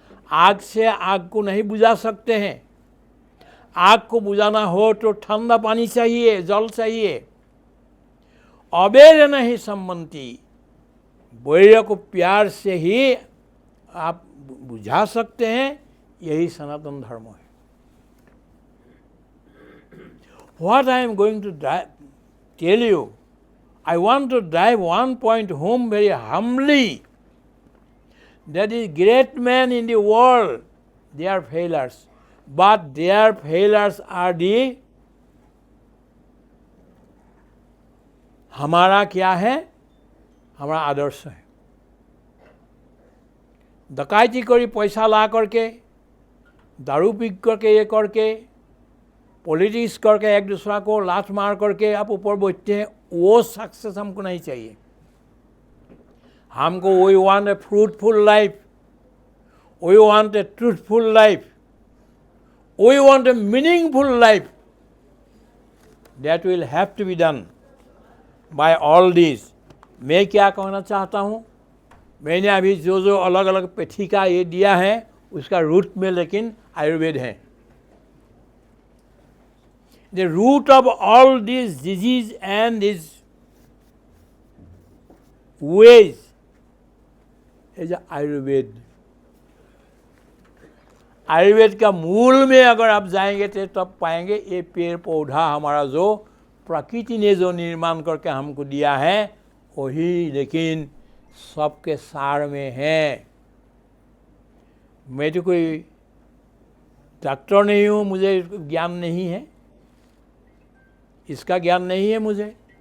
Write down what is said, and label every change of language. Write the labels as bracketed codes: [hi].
[hi] आग से आग को नहीं बुझा सकते हैं. आग को बुझाना हो तो ठंडा पानी चाहिए, जल चाहिए. अबेर नहीं सम्मति, बोयर को प्यार से ही आप बुझा सकते हैं. यही सनातन धर्म है. [en] What I am going to tell you, I want to drive one point home very humbly. That is, great men in the world, they are failures. But their failures are the, [hi] हमारा क्या है? हमारा आदर्श है. डकैती करी पैसा ला करके, दारू पी करके, ये करके, पॉलिटिक्स करके, एक दूसरा को लात मार करके आप ऊपर बैठते हैं, वो सक्सेस हमको नहीं चाहिए. हमको [en] We want a fruitful life, we want a truthful life, we want a meaningful life. That will have to be done by all this. [hi] मैं क्या कहना चाहता हूँ? मैंने अभी जो अलग अलग पेठिका ये दिया है, उसका रूट में लेकिन आयुर्वेद है. [en] The root of all these disease and these ways is Ayurveda. [hi] Ayurveda का मूल में अगर आप जाएंगे तो तब पाएंगे ये पेड़ पौधा हमारा जो प्रकृति ने जो निर्माण करके हमको दिया है, वही लेकिन सबके सार में है. मैं तो कोई डॉक्टर नहीं हूँ, मुझे ज्ञान नहीं है, इसका ज्ञान नहीं है मुझे.